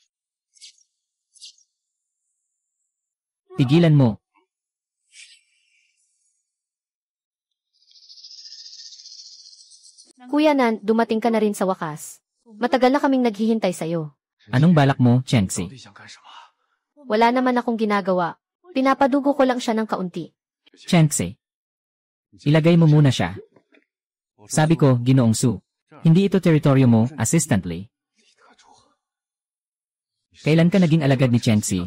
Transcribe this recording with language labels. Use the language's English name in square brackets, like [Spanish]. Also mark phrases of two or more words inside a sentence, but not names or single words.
[Filipino] Tigilan mo. Kuya Nan, dumating ka na rin sa wakas. Matagal na kaming naghihintay sa'yo. Anong balak mo, [Chinese] 到 Chengxi? 底想干什么？ [Filipino] Wala naman akong ginagawa. Pinapadugo ko lang siya ng kaunti. Chengxi. Ilagay mo muna siya. Sabi ko, Ginoong Su. Hindi ito teritoryo mo, Assistant Lee. Kailan ka naging alagad ni Chengxi?